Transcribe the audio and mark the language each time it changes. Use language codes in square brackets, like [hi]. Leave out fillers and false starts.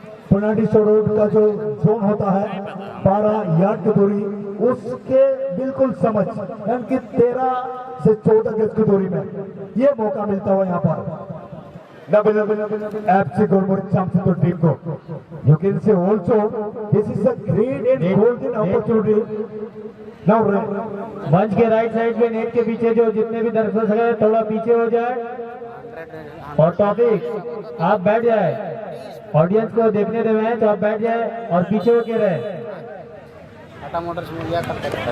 [hi] Penalty road का जो zone होता है 12 यार्ड की दूरी, उसके बिल्कुल समझ यानी कि 13 से 14 गज की दूरी में ये मौका मिलता हुआ यहाँ पर FC Gormur Champion team को। [en] You can say also this is a great and golden opportunity. Now [hi] मंच के राइट साइड में नेट के पीछे जो जितने भी दर्शक हैं थोड़ा पीछे हो जाए और टॉपिक आप बैठ जाए, ऑडियंस को देखने दे मैच, आप बैठ जाए और पीछे होके रहे। टाटा मोटर्स में क्या करते